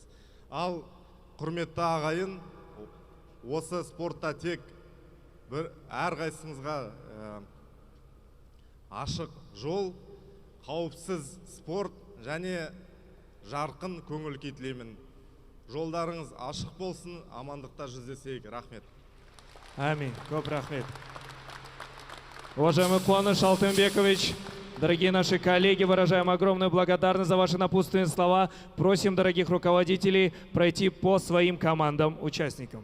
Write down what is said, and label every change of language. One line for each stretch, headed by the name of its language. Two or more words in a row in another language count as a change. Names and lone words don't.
Kazakh: Ал құрметті ағайын, осы спортта тек әрқайсымызға ашық жол, қауіпсіз спорт және жарқын көңіл күй тілеймін. Жолдарыңыз ашық болсын, амандықта жүздесейік. Рахмет. Аминь. Көп рахмет.
Russian: Уважаемый Куаныш Алтынбекович, дорогие наши коллеги, выражаем огромную благодарность за ваши напутственные слова. Просим дорогих руководителей пройти по своим командам-участникам.